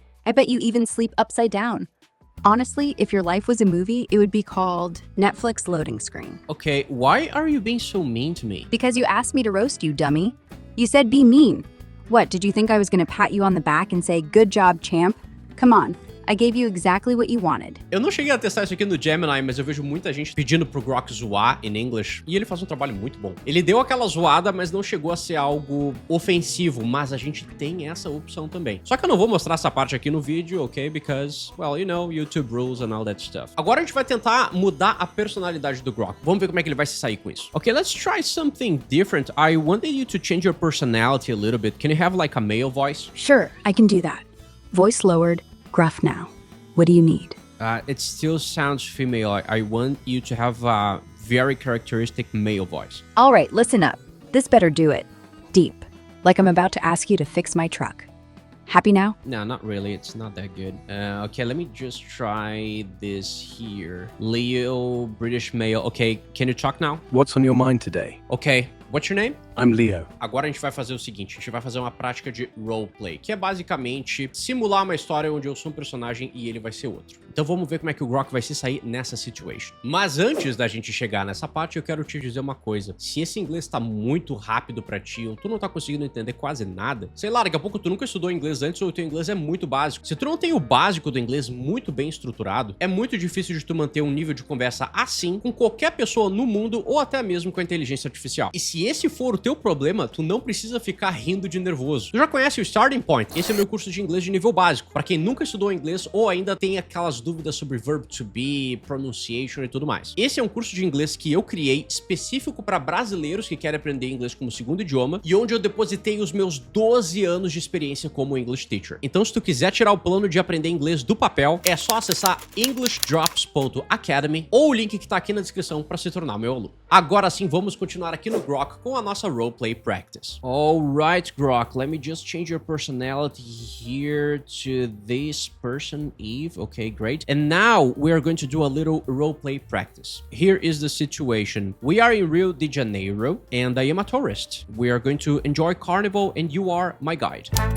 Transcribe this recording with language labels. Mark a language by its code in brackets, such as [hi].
[en] I bet you even sleep upside down. Honestly, if your life was a movie, it would be called Netflix loading screen. Okay, why are you being so mean to me? Because you asked me to roast you, dummy. You said be mean. What, did you think I was gonna pat you on the back and say, good job, champ? Come on. I gave you exactly what you wanted. [pt] Eu não cheguei a testar isso aqui no Gemini, mas eu vejo muita gente pedindo pro Grok zoar em English, e ele faz um trabalho muito bom. Ele deu aquela zoada, mas não chegou a ser algo ofensivo, mas a gente tem essa opção também. Só que eu não vou mostrar essa parte aqui no vídeo, ok? [en] Because, well, you know, YouTube rules and all that stuff. [pt] Agora a gente vai tentar mudar a personalidade do Grok. Vamos ver como é que ele vai se sair com isso. [en] Ok, let's try something different. I wanted you to change your personality a little bit. Can you have like a male voice? Sure, I can do that. Voice lowered. Gruff now. What do you need? It still sounds female. I want you to have a very characteristic male voice. All right, listen up. This better do it. Deep. Like I'm about to ask you to fix my truck. Happy now? No, not really. It's not that good. Okay, let me just try this here. Leo, British male. Okay, can you talk now? What's on your mind today? Okay, what's your name? I'm Leo. [pt] Agora a gente vai fazer o seguinte, a gente vai fazer uma prática de roleplay, que é basicamente simular uma história onde eu sou um personagem e ele vai ser outro. Então vamos ver como é que o Grok vai se sair nessa situation. Mas antes da gente chegar nessa parte, eu quero te dizer uma coisa. Se esse inglês tá muito rápido pra ti, ou tu não tá conseguindo entender quase nada, sei lá, daqui a pouco tu nunca estudou inglês antes ou o teu inglês é muito básico. Se tu não tem o básico do inglês muito bem estruturado, é muito difícil de tu manter um nível de conversa assim com qualquer pessoa no mundo ou até mesmo com a inteligência artificial. E se esse for o teu problema, tu não precisa ficar rindo de nervoso. Tu já conhece o Starting Point? Esse é meu curso de inglês de nível básico, pra quem nunca estudou inglês ou ainda tem aquelas dúvidas sobre verb to be, pronunciation e tudo mais. Esse é um curso de inglês que eu criei específico para brasileiros que querem aprender inglês como segundo idioma e onde eu depositei os meus 12 anos de experiência como English teacher. Então, se tu quiser tirar o plano de aprender inglês do papel, é só acessar englishdrops.academy ou o link que tá aqui na descrição para se tornar meu aluno. Agora sim, vamos continuar aqui no Grok com a nossa roleplay practice. [en] Alright, Grok, let me just change your personality here to this person, Eve. Okay, great. And now we are going to do a little roleplay practice. Here is the situation. We are in Rio de Janeiro and I am a tourist. We are going to enjoy Carnival and you are my guide.